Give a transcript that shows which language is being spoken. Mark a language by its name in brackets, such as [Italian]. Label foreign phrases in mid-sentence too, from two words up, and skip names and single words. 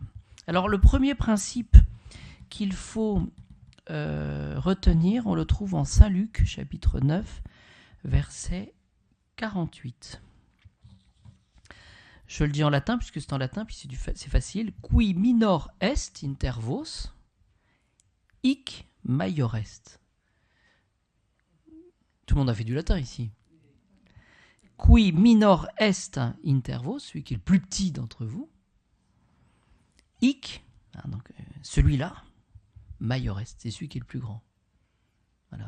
[French] Alors le premier principe qu'il faut retenir, on le trouve en Saint Luc, chapitre 9, verset 48. Je le dis en latin, puisque c'est en latin, puis c'est facile. [Latin] Qui minor est inter vos, hic maior est. [French] Tout le monde a fait du latin ici. [Latin] Qui minor est inter vos, [French] celui qui est le plus petit d'entre vous. Hic, donc celui-là, [Latin] maior est, [French] c'est celui qui est le plus grand. Voilà.